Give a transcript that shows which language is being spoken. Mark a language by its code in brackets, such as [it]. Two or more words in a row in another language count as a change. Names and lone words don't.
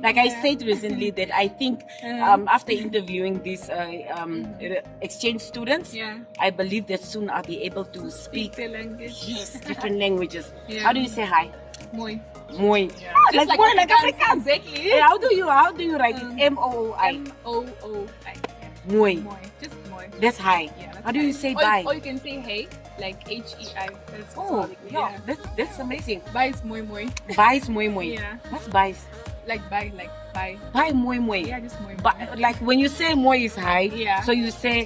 [en] Like I said recently that I think after interviewing these exchange students, I believe that soon I'll be able to speak the language. Yes, different languages. How do you say hi? Moi. Moi. Yeah. Like more like Afrikaans. Exactly. Hey, how do you write it? M-O-O-I. M-O-O-I. Moi. Moi. Just moi. That's hi. Yeah, that's how do you say bye? Or you can say hey, like H-E-I. That's that's amazing. Bye is [fi] moi moi. [en] Bye is [fi] moi moi. [en] Yeah. What's bye? Like bye. Bye [fi] moi moi. [en] Yeah, just moi. Like when you say moi is hi. Yeah. So you say.